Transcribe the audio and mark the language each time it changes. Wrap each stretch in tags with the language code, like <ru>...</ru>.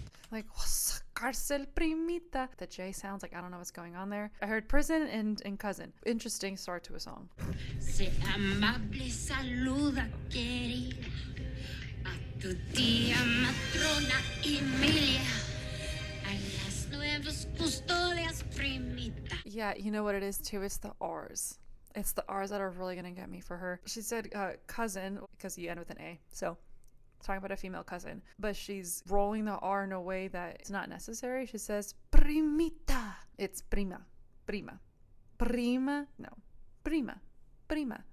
<en>Like,</en> <es>cárcel primita.</es> <en>The J sounds like I don't know what's going on there. I heard prison and cousin. Interesting start to a song.</en> <es>Se amable saluda, querida, a tu tía matrona Emilia, a las nuevas custodias primita.</es> <en>Yeah, you know what it is too? It's the R's. It's the R's that are really gonna get me for her. She said cousin, because you end with an A. So talking about a female cousin. But she's rolling the R in a way that it's not necessary. She says</en> <es>primita.</es> <en>It's</en> <es>prima. Prima. Prima. No. Prima. Prima.</es>